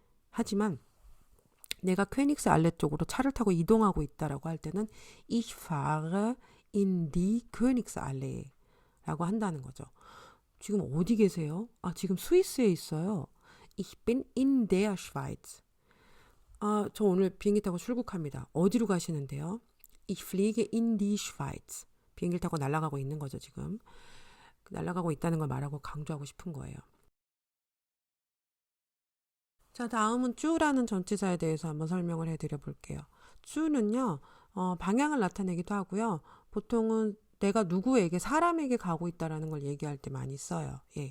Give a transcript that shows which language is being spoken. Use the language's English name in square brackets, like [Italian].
[Korean] 하지만 내가 퀘닉스 알레 쪽으로 차를 타고 이동하고 있다라고 할 때는 [German] Ich fahre in die Königs Allee [Korean] 라고 한다는 거죠. 지금 어디 계세요? 지금 스위스에 있어요. [German] Ich bin in der Schweiz. [Korean] 저 오늘 비행기 타고 출국합니다. 어디로 가시는데요? [German] Ich fliege in die Schweiz. [Korean] 비행기를 타고 날아가고 있는 거죠, 지금. 날아가고 있다는 걸 말하고 강조하고 싶은 거예요. 자, 다음은 쭈라는 전치사에 대해서 한번 설명을 해드려 볼게요. 쭈는요, 방향을 나타내기도 하고요. 보통은 내가 누구에게, 사람에게 가고 있다라는 걸 얘기할 때 많이 써요.